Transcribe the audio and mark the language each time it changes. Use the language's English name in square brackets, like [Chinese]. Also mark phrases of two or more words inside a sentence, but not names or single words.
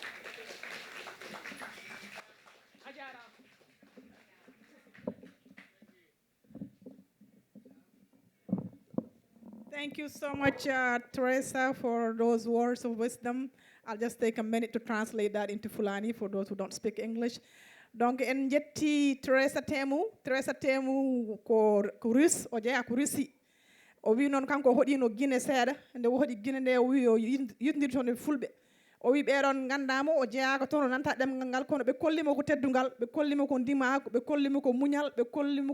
[English] Thank you so much, Teresa, for those words of wisdom. I'll just take a minute to translate that into Fulani for those who don't speak English. [Fula] Donc en jetti Teresa temu ko Rus o jeya ko Russi o wi non kanko hoɗino Guinée seeɗa nde o hoɗi Guinée nde o wi o yitndir toon e fulɓe o wi ɓeɗon gandamo o jeyaka toon o nanta ɗemgal ngal kono ɓe kollimo ko teddungal ɓe kollimo ko ndimaku ɓe kollimo ko muñal ɓe kollimo